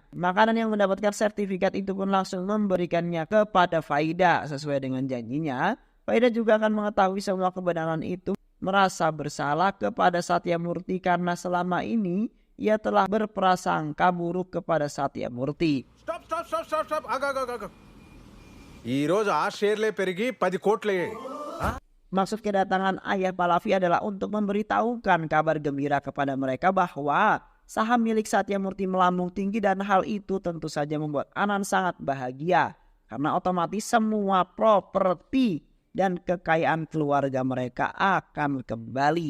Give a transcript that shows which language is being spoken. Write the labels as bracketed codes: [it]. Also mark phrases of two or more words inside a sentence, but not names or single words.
[id] Makanan yang mendapatkan sertifikat itu pun langsung memberikannya kepada Faida sesuai dengan janjinya. Faida juga akan mengetahui semua kebenaran itu, merasa bersalah kepada Satyamurti karena selama ini ia telah berprasangka buruk kepada Satyamurti. [te] Stop స్టాప్ ఆగా. ఈ రోజు ఆ షేర్లే పెరిగి 10 కోట్లయ్యాయి. [id] Maksud kedatangan ayah Pahlavi adalah untuk memberitahukan kabar gembira kepada mereka bahwa saham milik Satya Murti melambung tinggi dan hal itu tentu saja membuat Anand sangat bahagia karena otomatis semua properti dan kekayaan keluarga mereka akan kembali.